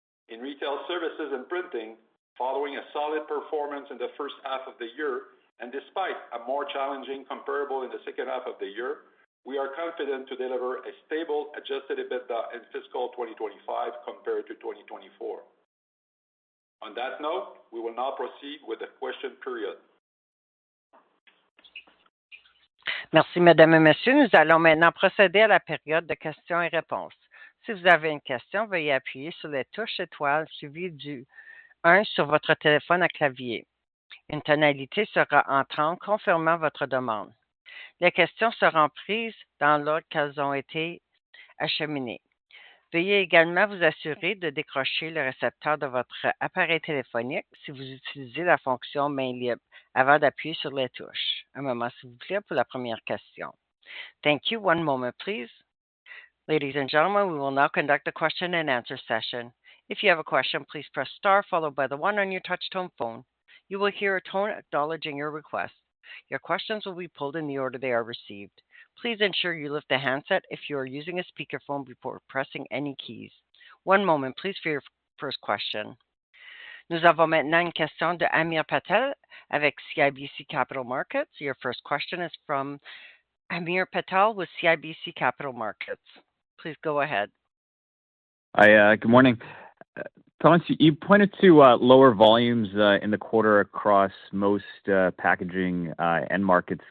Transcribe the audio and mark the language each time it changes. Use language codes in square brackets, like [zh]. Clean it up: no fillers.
[en] In retail services and printing, following a solid performance in the first half of the year, and despite a more challenging comparable in the second half of the year, we are confident to deliver a stable adjusted EBITDA in fiscal 2025 compared to 2024. On that note, we will now proceed with the question period. [fr] Merci, Mesdames et Messieurs. Nous allons maintenant procéder à la période de questions et réponses. Si vous avez une question, veuillez appuyer sur les touches étoiles suivies du 1 sur votre téléphone à clavier. Une tonalité sera entrante confirmant votre demande. Les questions seront prises dans l'ordre qu'elles ont été acheminées. Veuillez également vous assurer de décrocher le récepteur de votre appareil téléphonique si vous utilisez la fonction main libre avant d'appuyer sur les touches. Un moment, s'il vous plaît, pour la première question. [en] Thank you. One moment, please. Ladies and gentlemen, we will now conduct a question and answer session. If you have a question, please press star followed by the 1 on your touch-tone phone. You will hear a tone acknowledging your request. Your questions will be pulled in the order they are received. Please ensure you lift the handset if you are using a speakerphone before pressing any keys. One moment, please, for your first question. [fr] Nous avons maintenant une question de Amir Patel avec CIBC Capital Markets. [en] Your first question is from Amir Patel with CIBC Capital Markets. Please go ahead. Hi, good morning. Thomas, you pointed to lower volumes in the quarter across most packaging end markets.